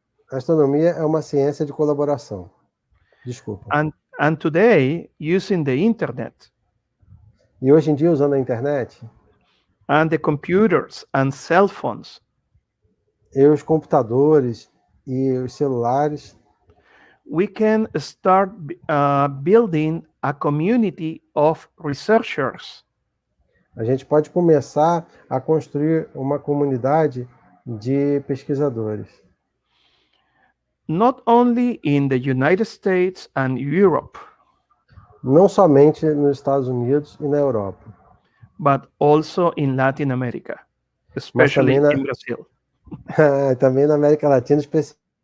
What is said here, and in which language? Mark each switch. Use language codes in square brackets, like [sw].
[pt] A astronomia é uma ciência de colaboração. Desculpa. [en] And today, using the internet, [pt] e hoje em dia, usando a internet, [en] and the computers and cell phones, [pt] e os computadores e os celulares, [en] we can start building a community of researchers. [pt] A gente pode começar a construir uma comunidade de pesquisadores. [en] Not only in the United States and Europe, [pt] não somente nos Estados Unidos e na Europa, [en] but also in Latin America, especially in Brazil. [pt] Também na América Latina, especialmente.